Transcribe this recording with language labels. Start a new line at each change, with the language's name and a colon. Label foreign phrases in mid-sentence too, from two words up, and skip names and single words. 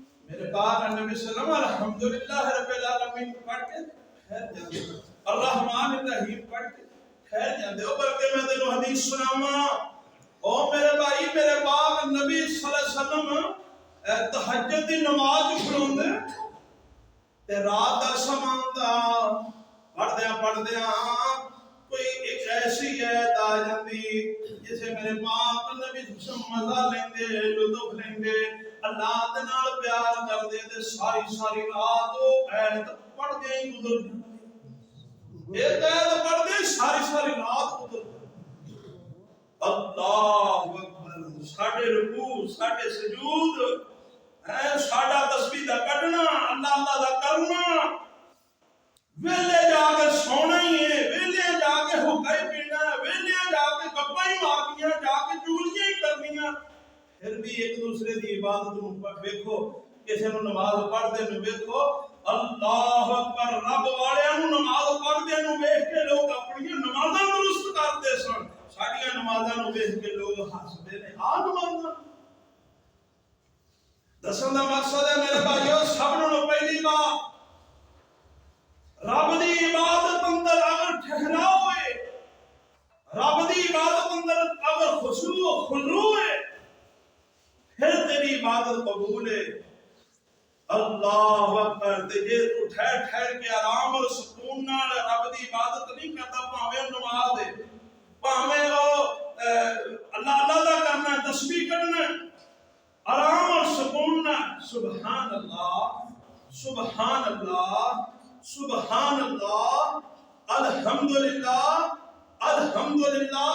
Punjabi: میرے پاک نبی
Arabic: صلی اللہ علیہ وسلم الحمدللہ رب العالمین
Punjabi: پڑھ کے ٹھہر جاندے،
Arabic: الرحمن الرحیم
Punjabi: پڑھ کے ٹھہر جاندے ہو۔ بلکہ میں تینوں حدیث سناواں، او میرے بھائی، میرے پاک نبی
Arabic: صلی اللہ علیہ وسلم
Punjabi: تہجد دی نماز پڑھاندے تے رات دا سمان دا پڑھدیاں کوئی ایک ایسی آیت آ جاندی جسے میرے پاک نبی مزہ لیندے، لطف لیندے، اللہ دے نال پیار کردے تے ساری رات او آیت پڑھدے ہی گزر جاندی، ایک آیت پڑھدے ساری رات گزر جاندی۔
Arabic: اللہ اکبر،
Punjabi: ساڈے رکوع، ساڈے سجود، ساڈا تسبیح دا کڈنا، اللہ دا کرنا، ویلے جا کے سونا ہی ہے، ویلے جا کے حقہ ہی پینا ہے، ویلے جا کے گپاں ہی مارنیاں، جا کے چگلیاں ہی کرنیاں، پھر بھی ایک دوسرے دی عبادت نوں ویکھو، کسے نوں نماز پڑھدے نوں ویکھو،
Arabic: اللہ اکبر،
Punjabi: رب والیاں نوں نماز پڑھدے نوں ویکھ کے لوگ اپنی نمازاں درست کردے سن، ساڈیاں نمازاں نوں ویکھ کے لوگ ہسدے نے، نمازاں دسن دا مقصد ہے میرے بھائیو، سب نوں پہلی بات رب دی عبادت اندر اگر ٹھہراؤ ہے، رب دی عبادت اندر اگر خشوع و خضوع ہے، پھر تیری عبادت قبول ہے۔
Arabic: اللہ اکبر،
Punjabi: تے جے تو ٹھہر کے آرام اور سکون نال رب دی عبادت نہیں کرتا، بھاویں نماز ہے، بھاویں اللہ دا کرنا، تسبیح کرنا، آرام اور سکون نال،
Arabic: سبحان اللہ، سبحان اللہ، سبحان اللہ، الحمدللہ، الحمدللہ۔